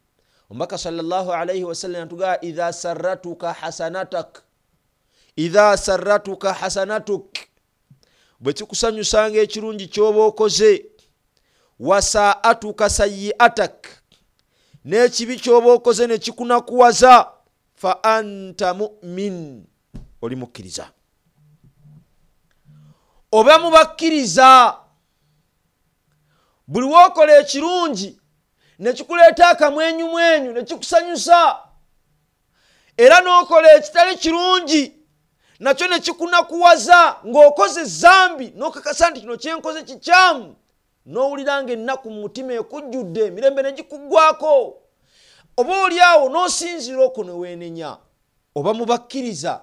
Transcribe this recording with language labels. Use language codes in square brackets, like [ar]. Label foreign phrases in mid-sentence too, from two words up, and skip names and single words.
[lg] Omubaka [ar] صلى الله عليه وسلم [lg] atugamba [ar] إذا سرتك حسنتك, [lg] bwe kikusanyusanga ekirungi ky'oba okoze, [ar] وساءتك سيئتك, [lg] n'ekibi ky'oba okoze ne kikunakuwaza, [ar] فأنت مؤمن, [lg] oli mukkiriza. Oba mubakkiriza. Buli wookola ekirungi ne kikuleeta akamwenyumwenyu ne kikusanyusa, era n'okola ekitali kirungi nakyo ne kikunakuwaza ng'okoze zambi n'okakasa nti kino kyenkoze kikyamu, n'owulira ng'ennaku mu mutima ekujjudde emirembe ne gikuggwako, oba oliawo n'osinziira okwo ne weenenya, oba mubakkiriza.